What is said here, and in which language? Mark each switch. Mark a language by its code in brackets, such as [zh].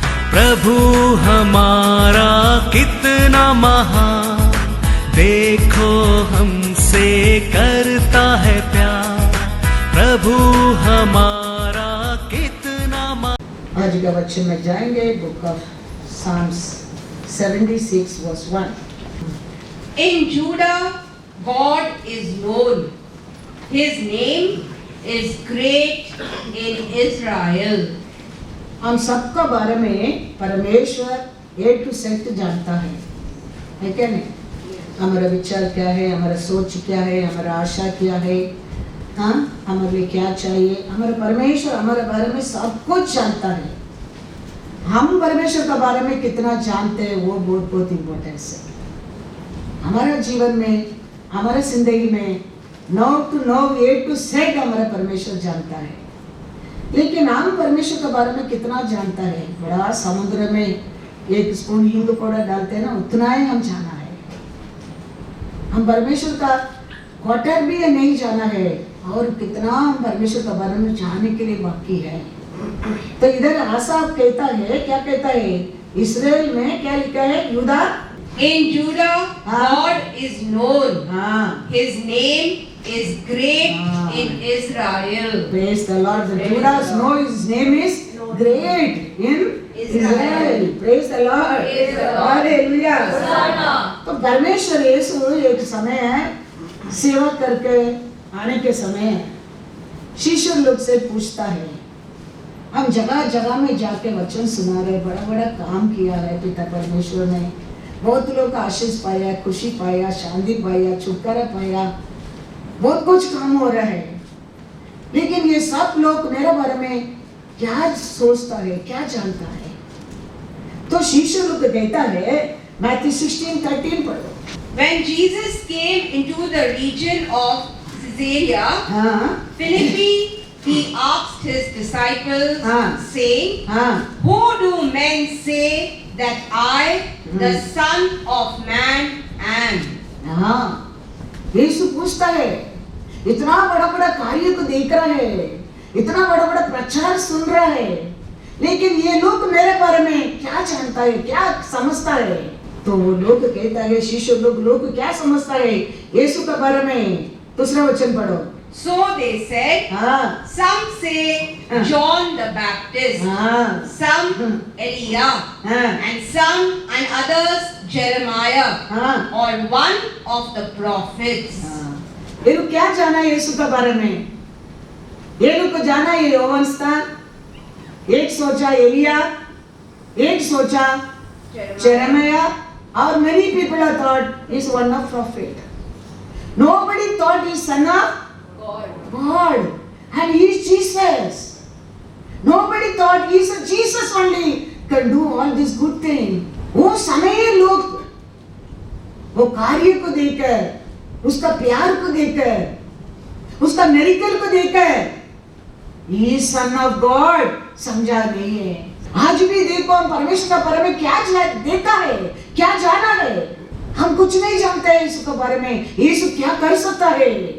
[hi] प्रभु हमारा कितना महान, देखो हमसे करता है प्यार। प्रभु हमारा कितना महान। आज का वचन में जाएंगे [en] Book of Psalms 76 verse 1. In Judah, God is known. His name is great in Israel. [hi] हम सबका बारे में परमेश्वर A to Z जानता है क्या नहीं? हमारा विचार क्या है, हमारा सोच क्या है, हमारा आशा क्या है, हाँ हमारे लिए क्या चाहिए। हमारा परमेश्वर हमारे बारे में सब कुछ जानता है। हम परमेश्वर के बारे में कितना जानते हैं वो बहुत बहुत इम्पोर्टेंस है। हमारे जीवन में, हमारे जिंदगी में [en] no to no A to Z [hi] हमारा परमेश्वर जानता है। लेकिन हम परमेश्वर के बारे में कितना जानता है? बड़ा समुद्र में एक स्पून हींग पाउडर डालते हैं ना, उतना ही हम जाना है। हम परमेश्वर का क्वार्टर भी नहीं जाना है, और कितना हम परमेश्वर के बारे में जानने के लिए बाकी है। तो इधर आसाफ कहता है, क्या कहता है? इस्राएल में क्या लिखा है? यूदा [en] In Judah, God is known. His name is great in Israel. Praise the Lord. The Judah know His name is great in Israel. Praise the Lord. Hallelujah. [hi] तो परमेश्वर यीशु एक समय सेवा करके आने के समय शिष्य लोग से पूछता है, हम जगह जगह में जाके वचन सुना रहे, बड़ा बड़ा काम किया है पिता परमेश्वर ने, बहुत लोग आशीष पाया, खुशी पाया, शांति पाया, छुटकारा पाया, बहुत कुछ काम हो रहा है। लेकिन ये सब लोग मेरे बारे में क्या सोचता है, क्या जानता है? तो शिष्य लोग कहता है, मैथ्यू 16:13 पढ़ो। [en] When Jesus came into the region of Caesarea Philippi, he asked his disciples, saying, who do men say that I, the Son of Man, am? [hi] यीशु पूछता है, इतना बड़ा बड़ा कार्य को देख रहा है, इतना बड़ा बड़ा प्रचार सुन रहा है, लेकिन ये लोग मेरे बारे में क्या जानता है, क्या समझता है? तो वो लोग कहता है, शिष्य लोग क्या समझता है यीशु के बारे में? दूसरा वचन पढ़ो। [en] So they said, some say John the Baptist, some Elijah, and some and others Jeremiah, or one of the prophets. [hi] ये लोग क्या जाना है यीशु के बारे में? ये लोग को जाना है योहान स्थान, एक सोचा एलिया, एक सोचा Jeremiah, [en] or many people have thought he's one of prophet. Nobody thought he's son of God, and he is Jesus. Nobody thought he is a Jesus only can do all this good thing. [hi] वो समय लोग वो कार्य को देखकर, उसका प्यार को देखकर, उसका मिरेकल को देखकर [en] he is son of God [hi] समझा नहीं है। आज भी देखो हम परमेश्वर का बारे में क्या देखा है, क्या जाना है? हम कुछ नहीं जानते हैं यीशु के बारे में। यीशु क्या कर सकता है?